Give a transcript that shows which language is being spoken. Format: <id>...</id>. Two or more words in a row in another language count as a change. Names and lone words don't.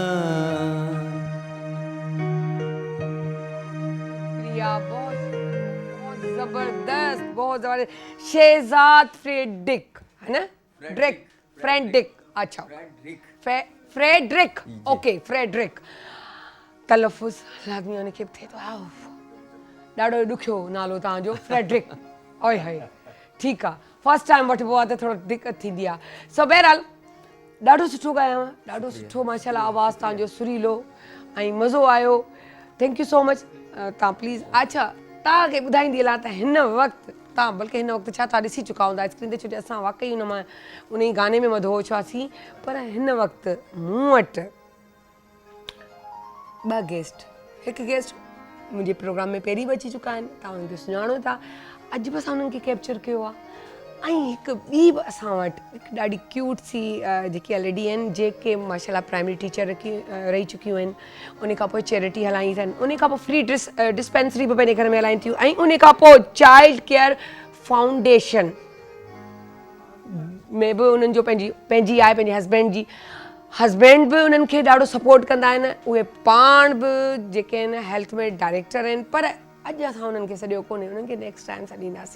<hi>प्रिया बहुत बहुत जबरदस्त, बहुत जबरदस्त। शहजाद फ्रेडरिक है ना? फ्रेडरिक, अच्छा फ्रेडरिक, ओके फ्रेडरिक।</hi> <sd>तलफ़ुज़ लाज़मी खे थिए थो, ॾाढो ॾुखियो नालो तव्हांजो फ्रेडरिक, ओए हाय, ठीकु आहे,</sd> <en>first time</en> <sd>वठिबो आहे त थोरो दिक़त थींदी आहे। सो बहरहाल ॾाढो सुठो ॻायांव, ॾाढो सुठो माशाल्लाह आवाज़ु तव्हांजो सुरीलो ऐं मज़ो आयो,</sd> <en>Thank you so much.</en> <sd>तव्हां प्लीज़ अच्छा तव्हांखे ॿुधाईंदी हलां त हिन वक़्तु तव्हां बल्कि हिन वक़्तु छा तव्हां ॾिसी चुका हूंदा स्क्रीन ते, छो जो असां वाकई उन ई गाने में मदहोश हुआसीं, पर हिन वक़्तु मूं वटि ॿ गेस्ट, हिकु गेस्ट मुंहिंजे प्रोग्राम में पहिरीं बि अची चुका आहिनि, तव्हां उन्हनि खे सुञाणो था, अॼु बि असां उन्हनि खे कैप्चर कयो आहे, ऐं हिकु ॿी बि असां वटि हिकु ॾाढी क्यूट सी जेकी लेडी आहिनि जेके माशाल्लाह</sd> <en>primary teacher</en> <sd>रही चुकियूं आहिनि, उन खां पोइ चैरिटी हलाई अथनि, उन खां पोइ</sd> <en>free dispensary</en> <sd>बि पंहिंजे घर में हलाइनि थियूं, ऐं उन खां पोइ</sd> <en>Child Care Foundation</en> <sd>में बि उन्हनि जो पंहिंजी आहे, पंहिंजे हस्बैंड बि उन्हनि खे ॾाढो सपोर्ट कंदा आहिनि, उहे पाण बि जेके आहिनि हेल्थ में डायरेक्टर आहिनि, पर अॼु असां उन्हनि खे सॼो कोन्हे, उन्हनि खे</sd> <en>next time</en> <sd>सां ॾींदासीं।</sd>